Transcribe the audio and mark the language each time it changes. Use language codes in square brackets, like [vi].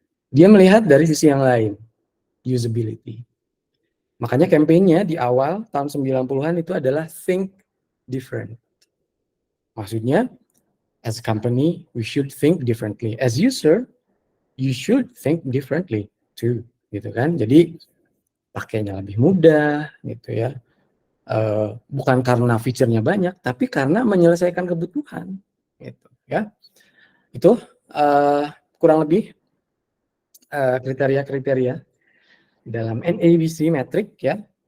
[id] Dia melihat dari sisi yang lain, usability. Makanya campaign-nya di awal tahun 90-an itu adalah [en] think different. [id] Maksudnya, [en] as a company, we should think differently. As user, you should think differently too, [id] gitu kan. Jadi pakainya lebih mudah, gitu ya. Bukan karena fiturnya banyak, tapi karena menyelesaikan kebutuhan, gitu ya. Itu kurang lebih kriteria-kriteria dalam NABC metric, ya.